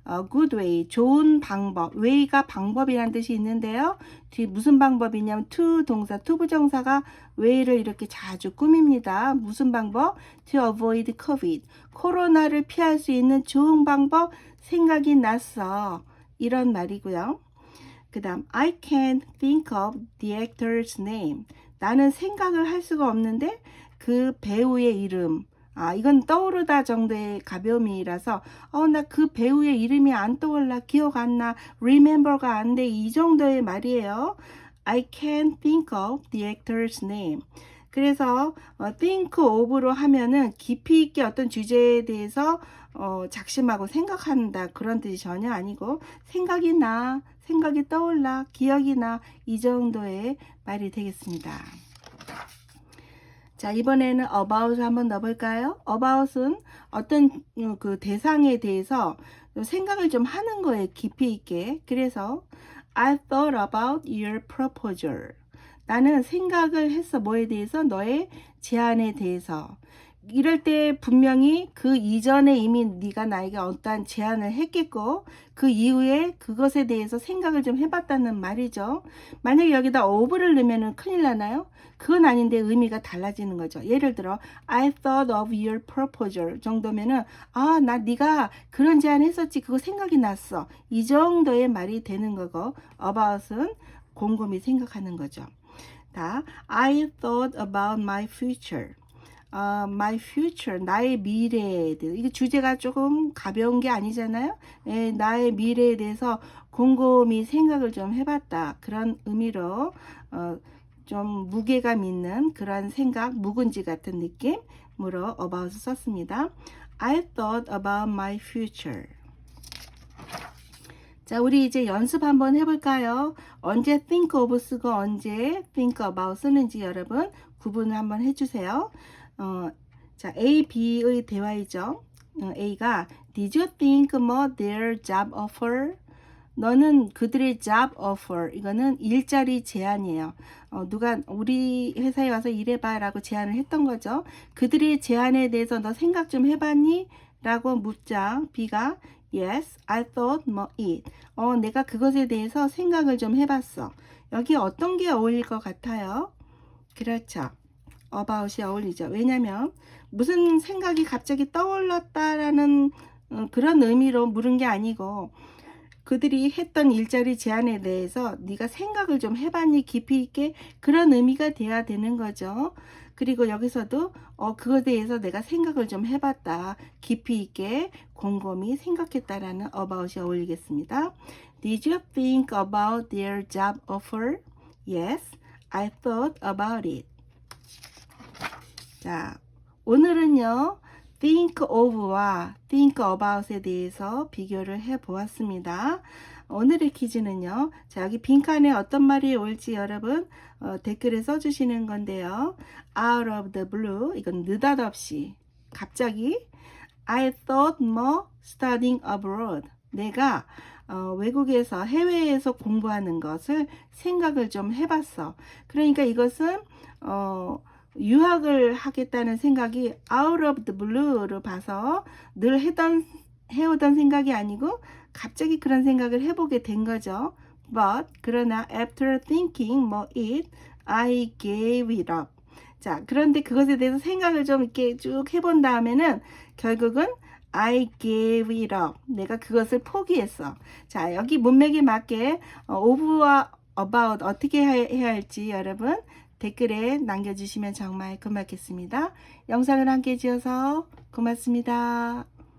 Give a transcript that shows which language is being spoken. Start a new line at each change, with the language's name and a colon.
English: good way,
Korean: 좋은 방법. way가 방법이라는 뜻이 있는데요. 뒤 무슨 방법이냐면 to 동사, to 부정사가 way를 이렇게 자주 꾸밉니다. 무슨 방법?
English: to avoid COVID.
Korean: 코로나를 피할 수 있는 좋은 방법 생각이 났어. 이런 말이고요. 그 다음
English: I can't think of the actor's name.
Korean: 나는 생각을 할 수가 없는데 그 배우의 이름, 이건 떠오르다 정도의 가벼움이라서 나 그 배우의 이름이 안 떠올라, 기억 안 나, remember가 안 돼, 이 정도의 말이에요.
English: I can't think of the actor's name.
Korean: 그래서 think of로 하면은 깊이 있게 어떤 주제에 대해서 작심하고 생각한다, 그런 뜻이 전혀 아니고 생각이 나, 생각이 떠올라, 기억이 나, 이 정도의 말이 되겠습니다. 자, 이번에는 about을 한번 넣어볼까요? about은 어떤 그 대상에 대해서 생각을 좀 하는 거예요, 깊이 있게. 그래서
English: I thought about your proposal.
Korean: 나는 생각을 했어. 뭐에 대해서? 너의 제안에 대해서. 이럴 때 분명히 그 이전에 이미 네가 나에게 어떠한 제안을 했겠고 그 이후에 그것에 대해서 생각을 좀 해봤다는 말이죠. 만약에 여기다 of를 넣으면 큰일 나나요? 그건 아닌데 의미가 달라지는 거죠. 예를 들어
English: I thought of your proposal
Korean: 정도면은 나 네가 그런 제안 했었지, 그거 생각이 났어, 이 정도의 말이 되는 거고, about은 곰곰이 생각하는 거죠.
English: I thought about my future. My future,
Korean: 나의 미래에 대해서. 이게 주제가 조금 가벼운 게 아니잖아요. 나의 미래에 대해서 곰곰이 생각을 좀 해봤다, 그런 의미로 좀 무게감 있는 그런 생각, 묵은지 같은 느낌으로 about을 썼습니다.
English: I thought about my future.
Korean: 자, 우리 이제 연습 한번 해볼까요? 언제 think of 쓰고 언제 think about 쓰는지 여러분 구분을 한번 해주세요. 자, A, B의 대화이죠.
English: A가 Did you think about their job offer?
Korean: 너는 그들의 job offer, 이거는 일자리 제안이에요. 누가 우리 회사에 와서 일해봐 라고 제안을 했던 거죠. 그들의 제안에 대해서 너 생각 좀 해봤니? 라고 묻자 B가
English: Yes, I thought it.
Korean: 내가 그것에 대해서 생각을 좀 해봤어. 여기 어떤 게 어울릴 것 같아요? 그렇죠. about이 어울리죠. 왜냐면 무슨 생각이 갑자기 떠올랐다라는 그런 의미로 물은 게 아니고 그들이 했던 일자리 제안에 대해서 네가 생각을 좀 해봤니, 깊이 있게, 그런 의미가 돼야 되는 거죠. 그리고 여기서도 그거에 대해서 내가 생각을 좀 해봤다, 깊이 있게 곰곰이 생각했다라는 about이 어울리겠습니다.
English: Did you think about their job offer? Yes, I thought about it.
Korean: 자, 오늘은요 think of와 think about에 대해서 비교를 해 보았습니다. 오늘의 퀴즈는요, 자, 여기 빈칸에 어떤 말이 올지 여러분 댓글에 써주시는 건데요.
English: Out of the blue,
Korean: 이건 느닷없이 갑자기
English: I thought more studying abroad.
Korean: 내가 외국에서, 해외에서 공부하는 것을 생각을 좀 해봤어. 그러니까 이것은 유학을 하겠다는 생각이
English: out of the blue
Korean: 로 봐서 늘 해오던 생각이 아니고 갑자기 그런 생각을 해보게 된 거죠.
English: But
Korean: 그러나
English: after thinking it, I gave it up.
Korean: 자, 그런데 그것에 대해서 생각을 좀 이렇게 쭉 해본 다음에는 결국은
English: I gave it up.
Korean: 내가 그것을 포기했어. 자, 여기 문맥에 맞게 of와 about 어떻게 해야 할지 여러분 댓글에 남겨주시면 정말 고맙겠습니다. 영상을 함께 해주셔서 고맙습니다.